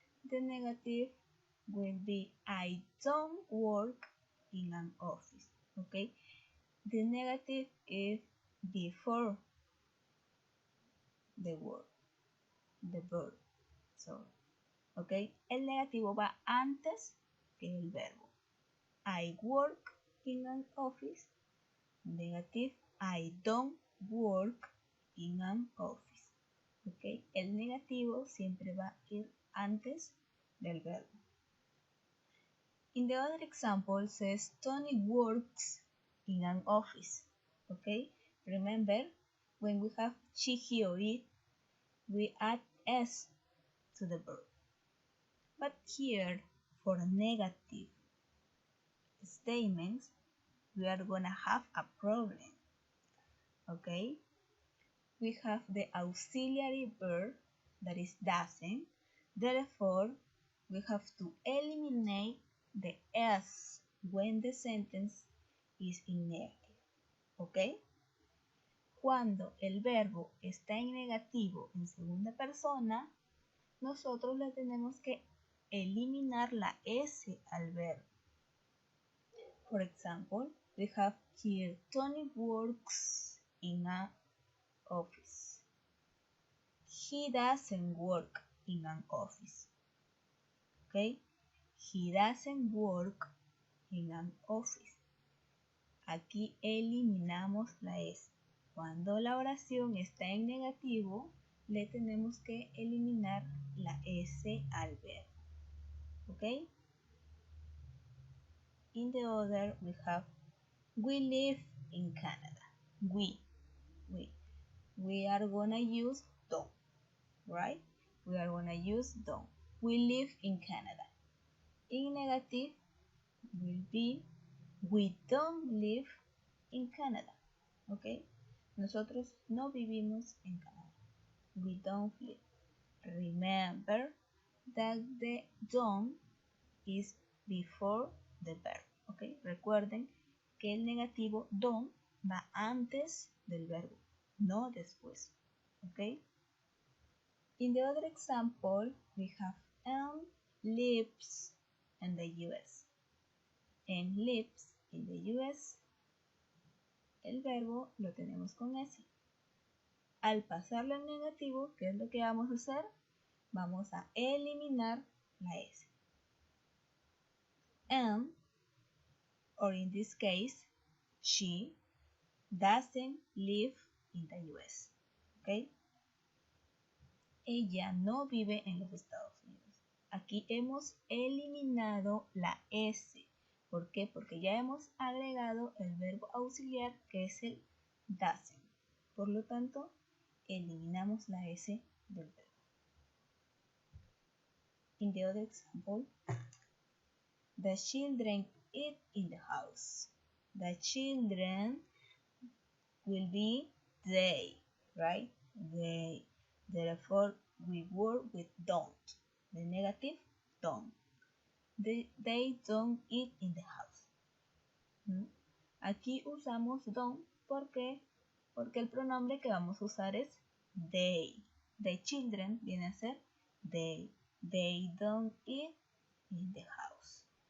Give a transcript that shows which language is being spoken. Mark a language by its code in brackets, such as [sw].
[en] The negative will be I don't work in an office, okay? The negative is before the word, the verb, sorry, okay? [es] El negativo va antes que el verbo. [en] I work in an office. Negative, I don't work in an office. Okay? [es] El negativo siempre va a ir antes del verbo. [en] In the other example says Tony works in an office. Okay? Remember, when we have she, he, or it, we add s to the verb. But here, for negative statements, we are gonna have a problem. Okay? We have the auxiliary verb that is doesn't. Therefore, we have to eliminate the s when the sentence is in negative. ¿Ok? [es] Cuando el verbo está en negativo en segunda persona, nosotros le tenemos que eliminar la s al verbo. [en] For example, we have here Tony works in an office. He doesn't work in an office. Okay? He doesn't work in an office. [es] Aquí eliminamos la S. Cuando la oración está en negativo, le tenemos que eliminar la S al verbo. Okay? [en] In the other, we have we live in Canada. We are gonna use don't, right? We are gonna use don't. We live in Canada. In negative will be we don't live in Canada. Okay? [es] Nosotros no vivimos en Canadá. [en] We don't live. Remember that the don't is before the verb. Okay? [es] Recuerden que el negativo don't va antes del verbo, no después. Okay? [en] In the other example, we have Anne lives in the US. Anne lives in the US. [es] El verbo lo tenemos con S. Al pasarlo al negativo, ¿qué es lo que vamos a hacer? Vamos a eliminar la S. Anne, or in this case, she, doesn't live in the US. ¿Ok? Ella no vive en los Estados Unidos. Aquí hemos eliminado la S. ¿Por qué? Porque ya hemos agregado el verbo auxiliar que es el doesn't. Por lo tanto, eliminamos la S del verbo. [en] In the other example, the children eat in the house. The children will be they, right? They. Therefore, we work with don't. The negative, don't. They don't eat in the house. [es] Aquí usamos don't porque el pronombre que vamos a usar es they. [en] The children [es] viene a ser they. [en] They don't eat in the house.